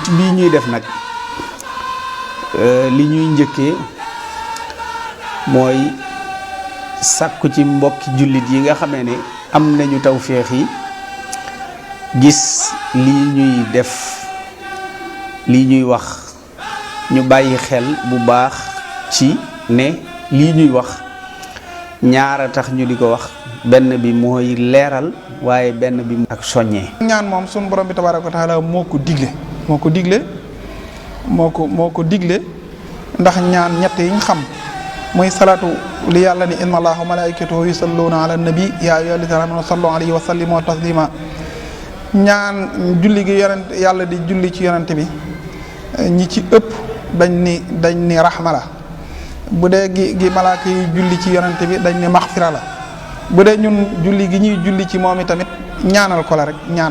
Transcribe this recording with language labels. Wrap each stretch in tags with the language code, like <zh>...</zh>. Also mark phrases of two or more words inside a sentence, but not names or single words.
<wo>lii ñuy def nag li ñuy njëkkee mooy sàkku ci mbokki jullit yi nga xamee ne am nañu tawféex yi gis lii ñuy def lii ñuy wax ñu bàyyi xel bu baax ci ne lii ñuy wax ñaara tax ñu di ko wax benn bi mooy leeral waaye benn bi ak soññee. ñaan moom sunu borom bi</wo> <ar>تبارك وتعالى</ar> <wo>moo ko digle ndax ñaan ñett yi ñu xam mooy salaatu li yàlla ni</wo> <ar>إن الله وملائكته يصلون على النبي يا أيها الذين آمنوا صلوا عليه وسلموا تسليما</ar> <wo>ñaan julli gi yonent yàlla di julli ci yonent bi ñi ci ëpp dañ ni raxma la, bu dee gi malaaka yi julli ci yonante bi dañ ni maxfira la, bu dee ñun julli gi ñuy julli ci moom i tamit ñaanal ko la rek ñaan.</wo>